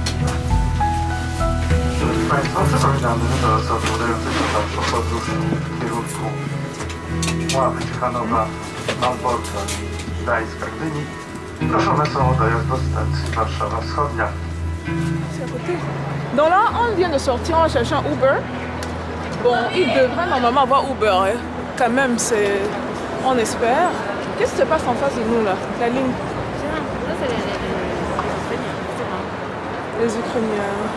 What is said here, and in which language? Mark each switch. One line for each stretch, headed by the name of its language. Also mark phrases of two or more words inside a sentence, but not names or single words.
Polish: Drodzy Państwo, przypominamy, że do osób udających się do pochodu w kierunku Ławy, Ciechanowa, Malborka, Gdańska, Gdyni proszone są o dojazd do stacji Warszawa Wschodnia.
French: Donc là, on vient de sortir en cherchant Uber. Bon, il devrait normalement avoir Uber, hein. Quand même, c'est... On espère. Qu'est-ce qui se passe en face de nous là? La ligne. Là, c'est les Les Ukrainiens.